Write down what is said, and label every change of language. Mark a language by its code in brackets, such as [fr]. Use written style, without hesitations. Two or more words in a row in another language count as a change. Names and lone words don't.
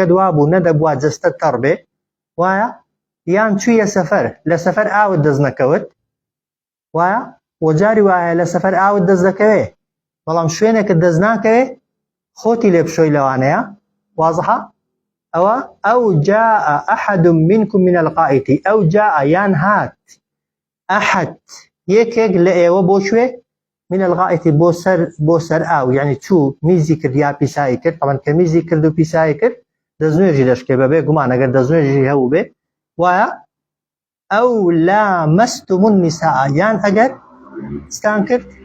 [ckb] دوا بوو نەدەبووە جەستەت تەڕ بێ وایە یان چوویە سەفەر لە سەفەر ئاوت دەست نەکەوت وایە وەجاری وایە لە سەفەر ئاوت دەست دەکەوێ بەڵام شوێنێکت دەست ناکەوێ خۆتی لێ بشۆی لەوانەیە وازحە ئەوە [ar] ئەو جاء ئەحەد منکم من الغائط ئەو جاء [ckb] یان هات ئەحەد یەکێک لە ئێوە بۆ شوێ [ar] من الغائط [ckb] بۆ سەر ئاو یعنی چوو میزی کرد یا پیسایی کرد طبعاً کە میزی کرد و پیسایی کرد دەستنوێژی دەشکێ بەبێ گومان ئەگەر دەستنوێژی هەبوو بێ وایە [ar] ئەو لامەستم النساء [ckb] یان ئەگەر ستان کرد